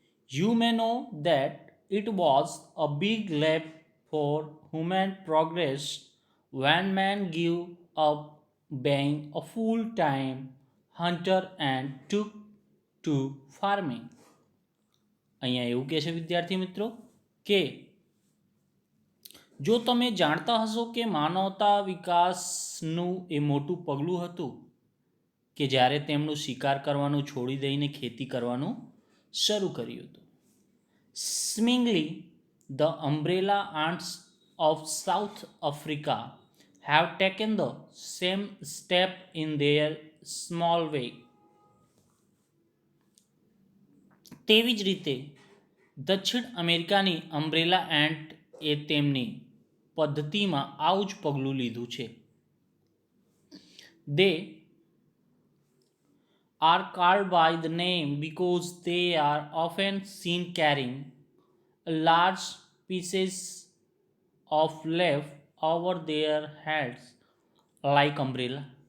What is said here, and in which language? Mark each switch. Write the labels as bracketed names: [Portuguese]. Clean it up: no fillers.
[English] You may know that it was a big leap for human progress when man gave up being a full-time hunter and took to farming. [Gujarati] અહીંયા એવું કહે છે વિદ્યાર્થી મિત્રો કે જો તમે જાણતા હશો કે માનવતા વિકાસનું એ મોટું પગલું હતું કે જ્યારે તેમનું શિકાર કરવાનું છોડી દઈને ખેતી કરવાનું શરૂ કર્યું હતું. [English] Seemingly, the umbrella ants of South Africa have taken the same step in their small way. [Gujarati] તેવી જ રીતે દક્ષિણ અમેરિકાની અમ્બ્રેલા એન્ટ એ તેમની પદ્ધતિમાં આવું જ પગલું લીધું છે. [English] They are called by the name because they are often seen carrying large pieces of leaf over their heads like umbrella.